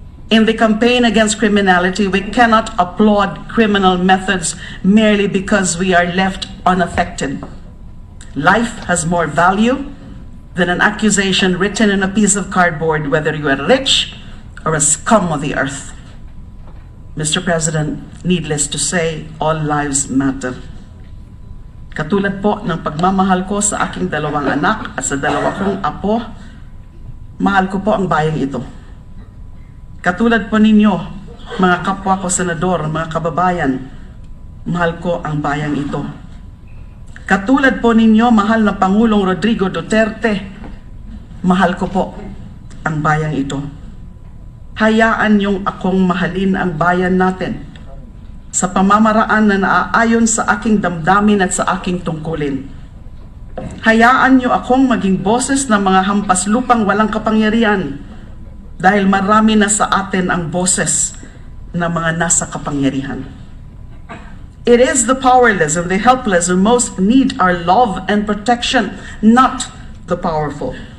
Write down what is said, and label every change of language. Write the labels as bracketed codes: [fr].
[en] In the campaign against criminality, we cannot applaud criminal methods merely because we are left unaffected. Life has more value than an accusation written in a piece of cardboard, whether you are rich or a scum of the earth. Mr. President, needless to say, all lives matter. [tl] Katulad po ng pagmamahal ko sa aking dalawang anak at sa dalawa kong apo, mahal ko po ang bayang ito. Katulad po ninyo, mga kapwa ko senador, mga kababayan, mahal ko ang bayang ito. Katulad po ninyo, mahal na Pangulong Rodrigo Duterte, mahal ko po ang bayang ito. Hayaan niyong akong mahalin ang bayan natin sa pamamaraan na naaayon sa aking damdamin at sa aking tungkulin. Hayaan niyo akong maging boses ng mga hampas lupang walang kapangyarihan dahil marami na sa atin ang boses ng mga nasa kapangyarihan. [en] It is the powerless and the helpless who most need our love and protection, not the powerful.